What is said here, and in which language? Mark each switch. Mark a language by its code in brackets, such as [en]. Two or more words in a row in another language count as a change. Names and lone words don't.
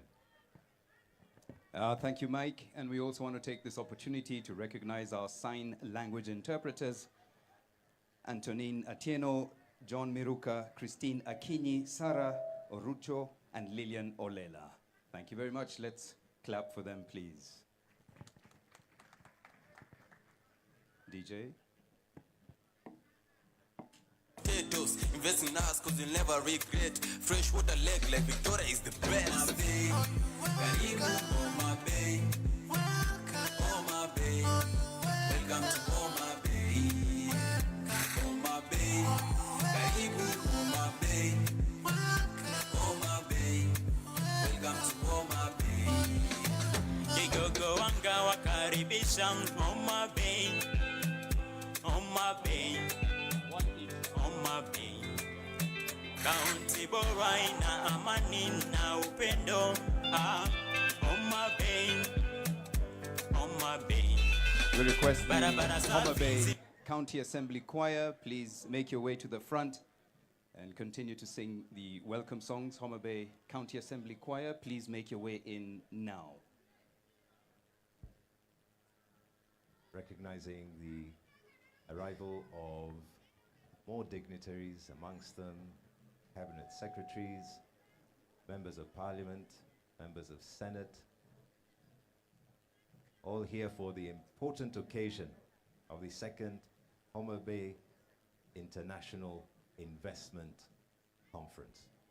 [en] Thank you, Mike. And we also want to take this opportunity to recognize our sign language interpreters, Antonin Atieno, John Miruka, Christine Akinyi, Sarah Orucho, and Lillian Olela. Thank you very much. Let's clap for them, please. DJ. Potatoes, invest in us cause you'll never regret. Freshwater lake like Victoria is the best. Homa Bay, karibu Homa Bay, Homa Bay, welcome to Homa Bay, Homa Bay, karibu Homa Bay, Homa Bay, welcome to Homa Bay. [sw] Kigogo wanga wakaribisha Homa Bay, Homa Bay, Homa Bay. Kaunti bora ina amani na upendo. Homa Bay, Homa Bay. [en] We request the Homa Bay County Assembly Choir, please make your way to the front and continue to sing the welcome songs. Homa Bay County Assembly Choir, please make your way in now. Recognizing the arrival of more dignitaries, amongst them cabinet secretaries, members of parliament, members of Senate, all here for the important occasion of the second Homa Bay International Investment Conference.